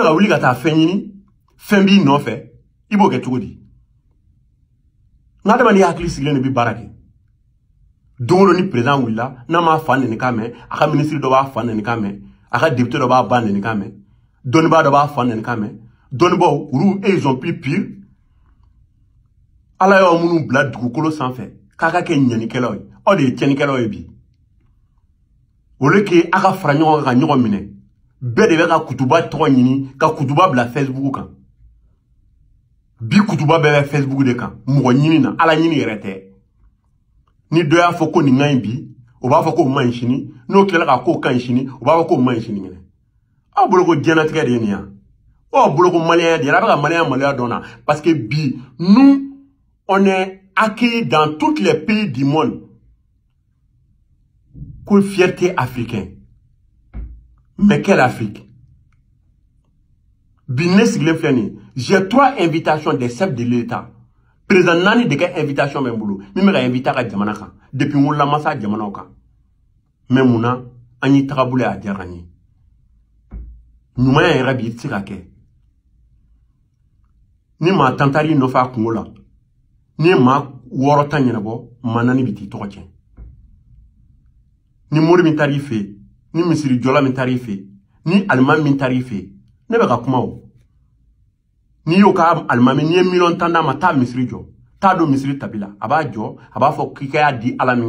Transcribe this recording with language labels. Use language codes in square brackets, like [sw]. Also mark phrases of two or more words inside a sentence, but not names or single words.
[bm] ka wuli ka taa fɛn ɲini fɛn b'i nɔfɛ i b'o kɛ cogo di n'adamaden hakili sigilen de bɛ baara kɛ don o don ni président wulila n'a m'a fa nɛni k'a mɛn a ka ministre dɔ b'a fa nɛni k'a mɛn a ka député dɔ b'a ba nɛni k'a mɛn dɔnnibaa dɔ b'a fa nɛni k'a mɛn dɔnnibaaw olu [fr] ils ont plus pire [bm] ala y'aw minnu bila dugukolo sanfɛ k'a ka kɛ ɲɛnikɛlaw ye aw de ye tiɲɛnikɛlaw ye bi o le kɛ a ka fara ɲɔgɔn kan ka ɲɔgɔn minɛ bɛɛ de bɛ ka kutuba tɔgɔ ɲini ka kutuba bila Facebook kan bi kutuba bɛɛ bɛ Facebook de kan mɔgɔ ɲini na ala ɲini yɛrɛ tɛ ni dɔ y'a fɔ ko nin ka ɲi bi o b'a fɔ ko o man ɲi sini n'o tilala k'a ko ka ɲi sini o b'a fɔ ko o man ɲi sini ɲinɛ aw bolo ko diɲɛlatigɛ de ye nin yan aw bolo ko maliyɛnya de ye a bɛ ka maliyɛnya maloya dɔn na [fr] parce que [bm] bi [fr] nous on est accueillis dans tous les pays du monde comme fierté africaine mais quelle Afrique [bm] bi ne sigilen filɛ nin ye [fr] j'ai 3 invitations des chefs de l'État [bm] président nani de ka invitation bɛ n bolo min bɛ ka invité a ka jamana kan depuis n wolola ma s'a jamanaw kan mais mun na an y'i tagabolo ye a diyara n ye ɲumanya yɛrɛ bi i tɛ se ka kɛ ni maa tan taar'i nɔfɛ a kungo la ni ye maa 6 tan ɲɛnabɔ maa 4 bɛ t'i tɔgɔ tiɲɛ ni mori min taar'i fɛ yen ni misiri jɔla min taar'i fɛ yen ni alimami min taar'i fɛ yen ne bɛ ka kuma o n'i y'o ka alimami n'i ye miliyɔn 10 d'a ma taa misiri jɔ taa don misiri tabi la a b'a jɔ a b'a fɔ k'i ka y'a di ala min